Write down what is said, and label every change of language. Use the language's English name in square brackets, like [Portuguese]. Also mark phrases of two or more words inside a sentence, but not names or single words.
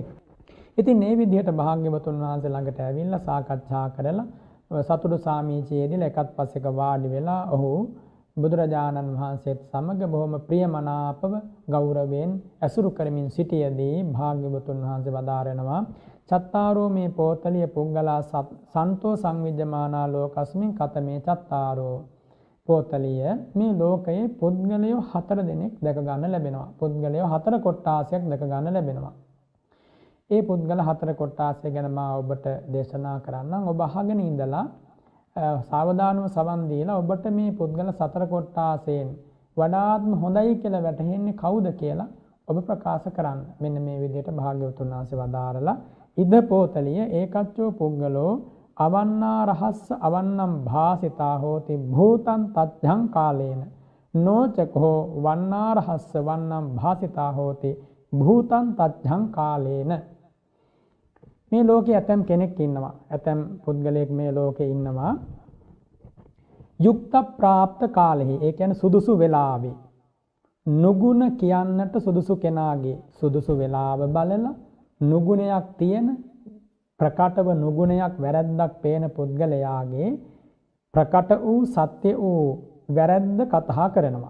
[Sinhala] ඉතින් මේ විදිහට භාග්‍යවතුන් වහන්සේ ළඟට ඇවිල්ලා සාකච්ඡා කරලා සතුටු සාමීචයේදී එකත් පස්සෙක වාඩි වෙලා ඔහු බුදුරජාණන් වහන්සේත් සමග බොහොම ප්‍රියමනාපව ගෞරවයෙන් ඇසුරු කරමින් සිටියදී භාග්‍යවතුන් වහන්සේ වදාරනවා [Pali] චත්තාරෝ මේ පෝතලිය පුංගලා සන්තෝ සංවිජ්ජමානා ලෝකස්මින් කතමේ චත්තාරෝ. [Sinhala] පෝතලිය මේ ලෝකයේ පුද්ගලයෝ 4 දෙනෙක් දැක ගන්න ලැබෙනවා. පුද්ගලයෝ 4 කොට්ටාසයක් දැක ගන්න ලැබෙනවා. ඒ පුද්ගල 4 කොට්ටාසය ගැන මා ඔබට දේශනා කරන්නම්. ඔබ අහගෙන ඉඳලා සාවධානව සවන් දීලා ඔබට මේ පුද්ගල 4 කොට්ටාසයෙන් වඩාත්ම හොඳයි කියලා වැටහෙන්නේ කවුද කියලා ඔබ ප්‍රකාශ කරන්න. මෙන්න මේ විදිහට භාග්‍යවතුන් වහන්සේ වදාරලා [Pali] ඉද පෝතලිය ඒකච්චෝ පුද්ගලෝ අවන්නා රහස්ස අවන්නම් භාසිතා හෝති භූතං තත්ජං කාලේන නොචකෝ වන්නා රහස්ස වන්නම් භාසිතා හෝති භූතං තත්ජං කාලේන. [Sinhala] මේ ලෝකේ ඇතම් කෙනෙක් ඉන්නවා, ඇතම් පුද්ගලයෙක් මේ ලෝකේ ඉන්නවා යුක්ත ප්‍රාප්ත කාලෙහි, ඒ කියන්නේ සුදුසු වෙලාවේ නුගුණ කියන්නට සුදුසු කෙනාගේ සුදුසු වෙලාව බලලා නුගුණයක් තියෙන ප්‍රකටව නුගුණයක් වැරැද්දක් පේන පුද්ගලයාගේ ප්‍රකට වූ සත්‍ය වූ වැරැද්ද කතා කරනවා.